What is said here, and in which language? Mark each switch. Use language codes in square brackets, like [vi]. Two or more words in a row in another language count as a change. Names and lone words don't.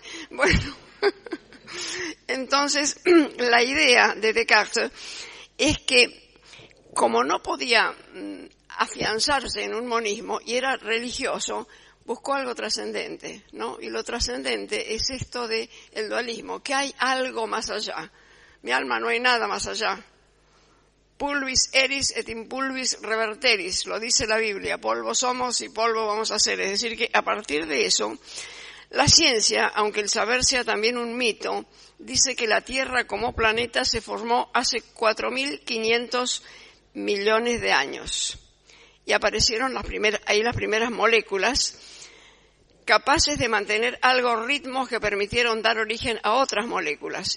[es] Bueno, entonces la idea de Descartes es que como no podía afianzarse en un monismo y era religioso, buscó algo trascendente, ¿no? Y lo trascendente es esto de el dualismo, que hay algo más allá. Mi alma, no hay nada más allá. [la] Pulvis eris et in pulvis reverteris, [es] lo dice la Biblia, polvo somos y polvo vamos a ser. Es decir, que a partir de eso, la ciencia, aunque el saber sea también un mito, dice que la Tierra como planeta se formó hace 4.500 millones de años. Y aparecieron las primeras moléculas capaces de mantener ritmos que permitieron dar origen a otras moléculas.